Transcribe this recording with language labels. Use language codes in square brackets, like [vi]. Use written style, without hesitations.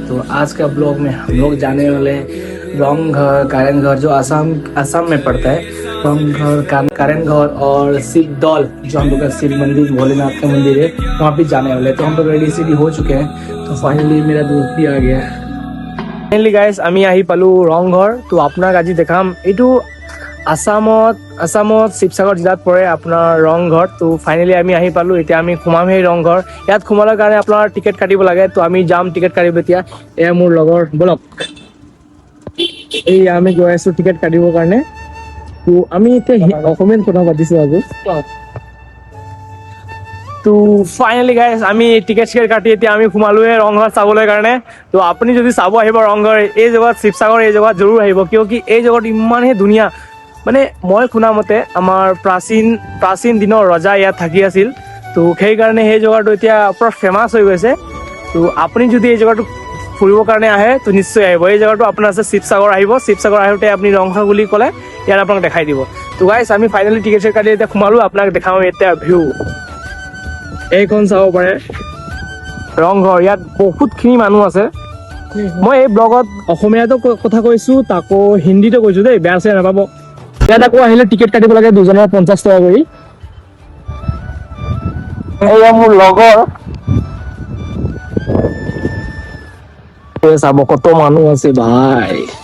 [hi] तो आज का ब्लॉग में हम लोग जाने वाले रंगघर, कारणघर जो असम में पड़ता है। रंगघर, कारणघर और शिवदौल जो हम लोग का शिव मंदिर, भोलेनाथ का मंदिर है, वहाँ पे जाने वाले हैं। तो हम लोग रेडी सेडी हो चुके हैं। तो फाइनली मेरा दोस्त भी आ गया। [en] finally guys [as] আমি আহি পালো ৰংঘৰ। তো আপোনাক আজি দেখাম, এইটো আসামত শিৱসাগৰ জিলাত পৰে আপোনাৰ ৰংঘৰ। তো ফাইনেলি আমি আহি পালো, এতিয়া আমি সোমাম সেই ৰংঘৰ। ইয়াত সোমালৰ কাৰণে আপোনাৰ টিকেট কাটিব লাগে। তো আমি যাম টিকেট কাটিব এতিয়া। এয়া মোৰ লগৰ, বলক। এই আমি গৈ আছো টিকেট কাটিবৰ কাৰণে। তো আমি এতিয়া অসমীয়াত কথা পাতিছো আকৌ। তো ফাইনেলি গাইজ আমি টিকেট কাটি এতিয়া আমি সোমালোৱে ৰংঘৰ চাবলৈ কাৰণে। তো আপুনি যদি চাব আহিব ৰংঘৰ, এই জেগাত শিৱসাগৰ এই জেগাত জৰুৰ আহিব, কিয় কি এই জেগাত ইমানেই ধুনীয়া। মানে মই শুনা মতে আমাৰ প্ৰাচীন দিনৰ ৰজা ইয়াত থাকি আছিল। তো সেইকাৰণে সেই জেগাটো এতিয়া পুৰা ফেমাছ হৈ গৈছে। তো আপুনি যদি এই জেগাটো ফুৰিবৰ কাৰণে আহে তো নিশ্চয় আহিব। এই জেগাটো আপোনাৰ আছে শিৱসাগৰ আহিব। শিৱসাগৰ আহোঁতে আপুনি ৰংঘৰ বুলি ক'লে ইয়াত আপোনাক দেখাই দিব। তো গাইজ আমি ফাইনেলি টিকেট কাটি এতিয়া সোমালো, আপোনাক দেখাওঁ এতিয়া ভিউ। এইখন চাব পাৰে ৰংঘৰ। ইয়াত বহুতখিনি মানুহ আছে। মই এই ব্লগত অসমীয়াতো কথা কৈছো, তাকো হিন্দীতো কৈছো দেই, বেয়া চেয়া নাপাব। ইয়াত আকৌ আহিলে টিকেট কাটিব লাগে দুজনৰ 50 টকা কৰি। এয়া মোৰ লগৰ, চাব কত মানুহ আছে ভাই।